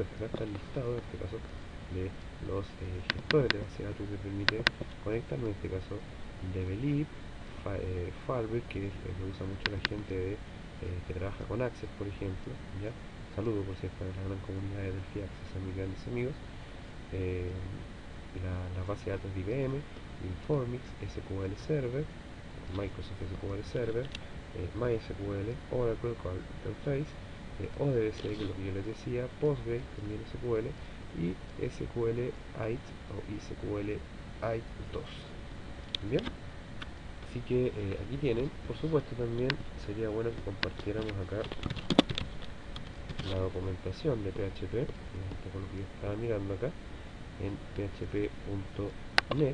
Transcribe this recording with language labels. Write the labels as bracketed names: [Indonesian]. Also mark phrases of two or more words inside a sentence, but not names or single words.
[Spanish] Acá está el listado, en este caso, de los gestores de base de datos que permite conectar, en este caso Develop, Farber, que lo usa mucho la gente que trabaja con Access, por ejemplo, ¿ya? Saludo, por cierto, a la gran comunidad de Delphi Access, a mis grandes amigos. La base de datos de IBM, Informix, SQL Server, Microsoft SQL Server, MySQL, Oracle Cloud Interface, ODBC, que es lo que yo les decía, Postgre, también SQL, y SQLite o SQLite 2. Bien, así que aquí tienen. Por supuesto, también sería bueno que compartiéramos acá la documentación de PHP, con lo que yo estaba mirando acá en php.net.